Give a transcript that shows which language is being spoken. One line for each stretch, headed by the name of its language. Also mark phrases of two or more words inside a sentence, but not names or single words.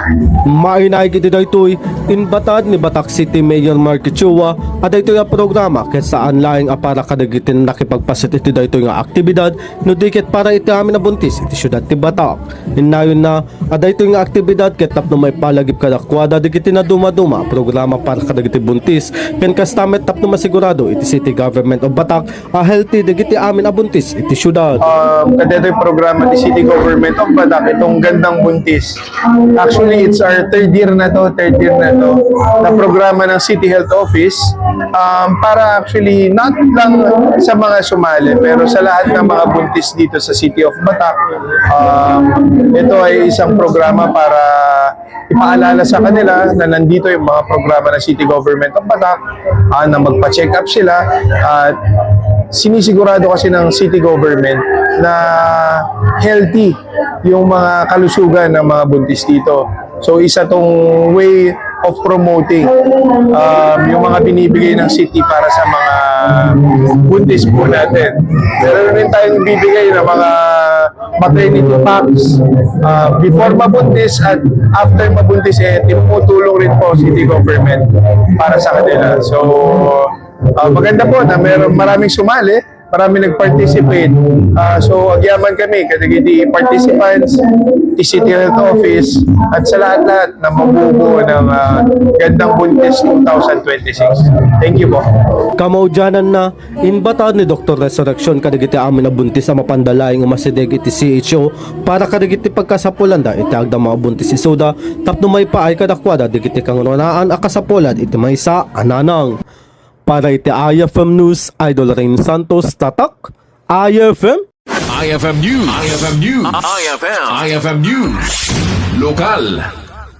Iloko: Mainaig iti daytoy inbatad ni Batak City Mayor Marky Chua at daytoy a programa ket saan laing para kadagiti nakipagpaset iti daytoy nga aktibidad no diket para iti amin na buntis iti syudad ti Batak. Inayon na daytoy nga aktibidad ket tapno may palagip kadakwada digiti na duma-duma programa para kadagiti buntis ken kastamet tapno masigurado iti City Government of Batak a healthy digiti amin a buntis iti syudad. Kadetoy programa ti City Government of Batak itong gandang buntis.
English: Actually, it's our third year
Filipino: na programa ng City Health Office para actually not lang sa mga sumali pero sa lahat ng mga buntis dito sa City of Batak. Ito ay isang programa para ipaalala sa kanila na nandito yung mga programa ng City Government of Batak, na magpa-check up sila at sinisigurado kasi ng City Government na healthy yung mga kalusugan ng mga buntis dito. So isa tong
English: way of promoting
Filipino: yung mga binibigay ng city para sa mga buntis po natin. Meron rin tayong bibigay ng mga
English: maternity packs
Filipino: before mabuntis at after mabuntis, tumutulong rin po City Government para sa kanila. So maganda po na maraming sumali marami nag-participate. So,
Iloko: agyaman kami, kadagiti participants,
Filipino: City Health Office, at sa lahat-lahat na mabubuo ng Gandang Buntis 2026.
English: Thank you
Filipino: po.
Iloko: Kamaudyanan na inbatan ni Dr. Resurrection kadagiti amin na buntis sa mapandalaing umasideg iti CHO para kadagiti pagkasapulanda iti agda mga buntis isoda tapno may paay kadakwada digiti kangunanaan akasapulan iti maysa ananang. Para iti IFM News, Idol Rain Santos, Tatak, IFM. IFM News. IFM News. IFM News. Lokal.